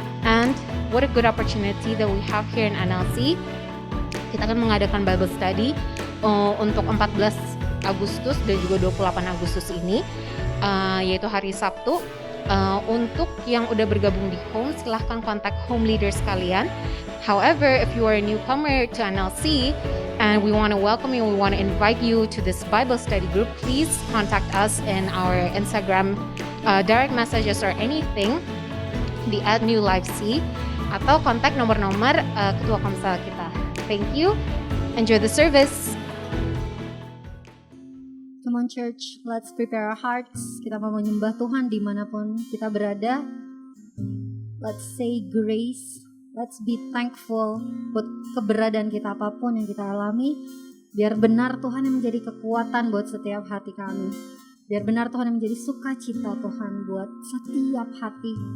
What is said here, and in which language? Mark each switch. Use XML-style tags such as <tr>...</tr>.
<en>And what a good opportunity that we have here in NLC.</en> <id>Kita akan mengadakan Bible study untuk 14 Agustus dan juga 28 Agustus ini, yaitu hari Sabtu. Untuk yang udah bergabung di home, silahkan kontak home leaders kalian.</id> <en>However, if you are a newcomer to NLC and we want to welcome you, we want to invite you to this Bible study group, please contact us in our Instagram direct messages or anything</en> <id>di @newlifec, atau kontak nomor-nomor ketua komsel kita.</id> <en>Thank you. Enjoy the service. Come on church, let's prepare our hearts.</en> <id>Kita mau menyembah Tuhan dimanapun kita berada.</id> <en>Let's say grace. Let's be thankful</en> <id>buat keberadaan kita apapun yang kita alami. Biar benar Tuhan yang menjadi kekuatan buat setiap hati kami. Biar benar Tuhan yang menjadi sukacita Tuhan buat setiap hati.</id>